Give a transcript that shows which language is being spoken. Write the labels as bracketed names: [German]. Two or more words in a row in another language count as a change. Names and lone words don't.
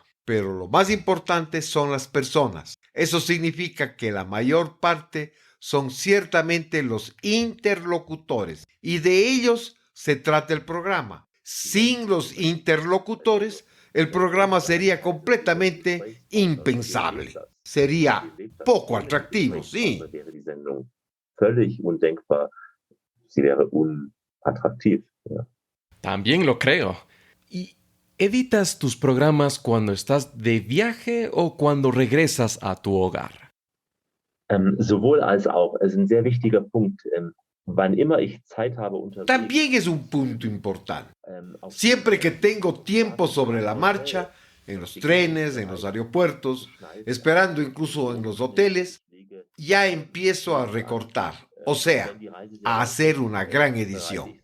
[Spanish] Pero lo más importante son las personas. Eso significa que la mayor parte son ciertamente los interlocutores y de ellos se trata el programa. Sin los interlocutores, el programa sería completamente impensable. Sería poco atractivo, sí. [German] Völlig undenkbar. Sie wäre unattraktiv. Ja. [Spanish] También lo creo. ¿Y editas tus programas cuando estás de viaje o cuando regresas a tu hogar? [German] Sowohl als auch. Es ist ein sehr wichtiger Punkt. Wann immer ich Zeit habe unterwegs. [Spanish] También es un punto importante. Siempre que tengo tiempo sobre la marcha, en los trenes, en los aeropuertos, esperando incluso en los hoteles, ya empiezo a recortar, o sea, a hacer una gran edición.